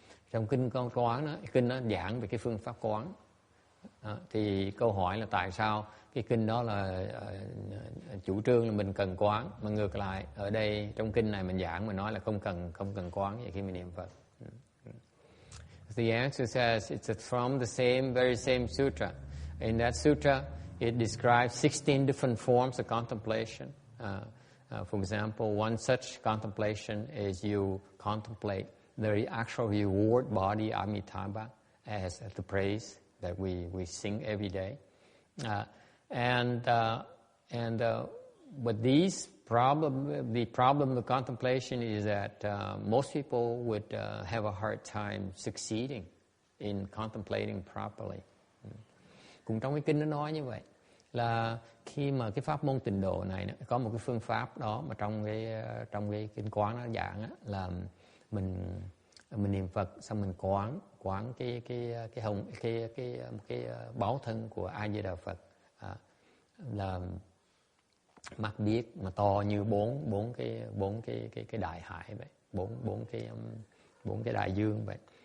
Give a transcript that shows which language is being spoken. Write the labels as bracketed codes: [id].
[vi] Trong kinh con quán đó, kinh nó giảng về cái phương pháp quán. Thì câu hỏi là tại sao cái kinh đó là chủ trương là mình cần quán, mà ngược lại ở đây trong kinh này mình giảng mình nói là không cần quán vậy khi mình niệm Phật. [en] The answer says it's from the very same sutra. In that sutra, it describes 16 different forms of contemplation. For example, one such contemplation is you contemplate the actual reward body Amitabha as the praise that we sing every day. But the problem of contemplation is that most people would have a hard time succeeding in contemplating properly. [vi] Cũng trong cái kinh nó nói như vậy, là khi mà cái pháp môn tịnh độ này có một cái phương pháp đó mà trong cái kinh quán nó giảng á, là mình niệm Phật xong mình quán cái báo thân của A Di Đà Phật, là mắt biết mà to như bốn cái đại hải vậy, bốn cái đại dương vậy.